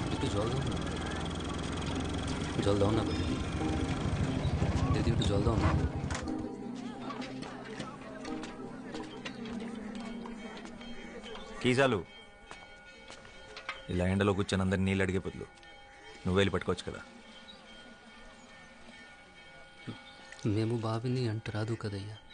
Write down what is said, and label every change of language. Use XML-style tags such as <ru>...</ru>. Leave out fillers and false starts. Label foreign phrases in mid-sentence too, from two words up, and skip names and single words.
<bn>জল দাও না, জল দাও না বলি দিদি, একটু জল দাও না।</bn> <te>కీ చాలు. ఇలా ఎండలో కూర్చొని అందరినీ నీళ్ళు అడిగే బదులు నువ్వు వెళ్ళి పట్టుకోవచ్చు కదా. మేము బావిని అంట రాదు కదయ్యా</te>